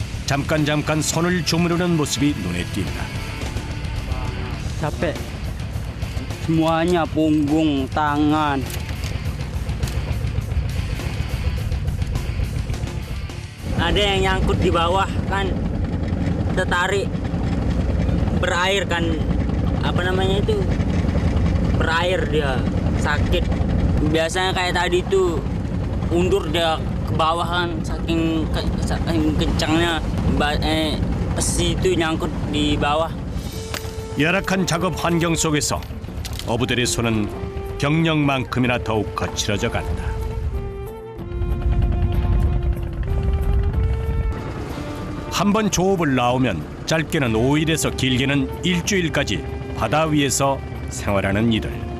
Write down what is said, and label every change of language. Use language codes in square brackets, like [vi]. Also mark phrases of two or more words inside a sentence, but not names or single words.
[ko] 잠깐 손을 주무르는 모습이 눈에 띈다. [id] Capek. Semuanya punggung, tangan. Ada yang nyangkut di bawah kan, tertarik berair kan, apa namanya itu, berair dia sakit. Biasanya kayak tadi tuh undur dia ke bawah kan, saking kencangnya besi itu nyangkut di bawah. [ko] 열악한 작업 환경 속에서 어부들의 손은 경력만큼이나 더욱 거칠어져 간다. 한 번 조업을 나오면 짧게는 5일에서 길게는 일주일까지 바다 위에서 생활하는 이들.